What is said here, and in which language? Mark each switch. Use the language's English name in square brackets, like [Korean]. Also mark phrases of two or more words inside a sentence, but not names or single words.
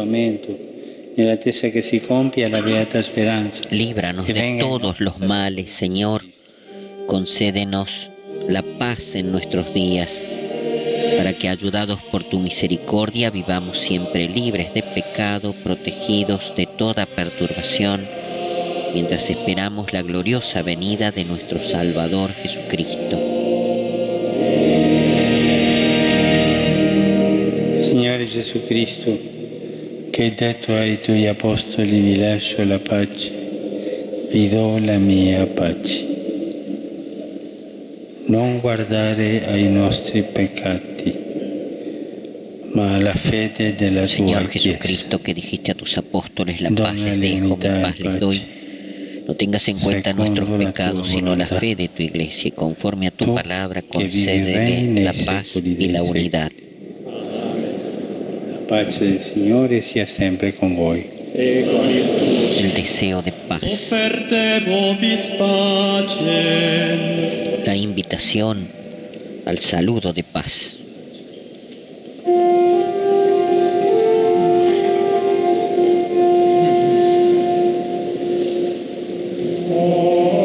[Italian] Nell'attesa che si compia la beata speranza. [Spanish] Líbranos de todos los males, Señor. Concédenos la paz en nuestros días, para que, ayudados por tu misericordia, vivamos siempre libres de pecado, protegidos de toda perturbación, mientras esperamos la gloriosa venida de nuestro Salvador Jesucristo. [Italian] Signore Gesù Cristo, che hai detto ai tuoi apostoli: vi lascio la pace, vi do la mia pace. Non guardare ai nostri peccati, ma alla fede della tua [Spanish] Señor [Italian] Chiesa. [Spanish] Jesucristo, que dijiste a tus apóstoles: la paz les dejo, mi paz les doy. No tengas en cuenta nuestros pecados, sino la fe de tu Iglesia, y conforme a tu palabra concédele la paz y la unidad. [Italian] La pace del Signore sia sempre con voi. [Spanish] El deseo de paz, la invitación al saludo de paz. Oh